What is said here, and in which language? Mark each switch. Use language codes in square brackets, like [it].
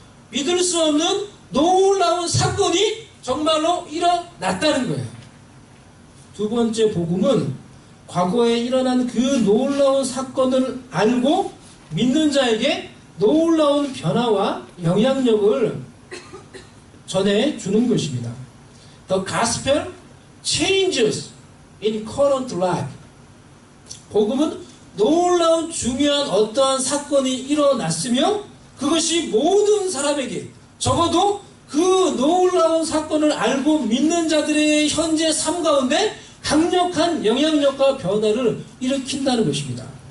[ko] 믿을 수 없는 놀라운 사건이 정말로 일어났다는 거예요. 두 번째 복음은 과거에 일어난 그 놀라운 사건을 알고 믿는 자에게 놀라운 변화와 영향력을 전해주는 것입니다. [en] The gospel changes in current life. [ko] 복음은 놀라운 중요한 어떠한 사건이 일어났으며 그것이 모든 사람에게 적어도 그 놀라운 사건을 알고 믿는 자들의 현재 삶 가운데 강력한 영향력과 변화를 일으킨다는 것입니다.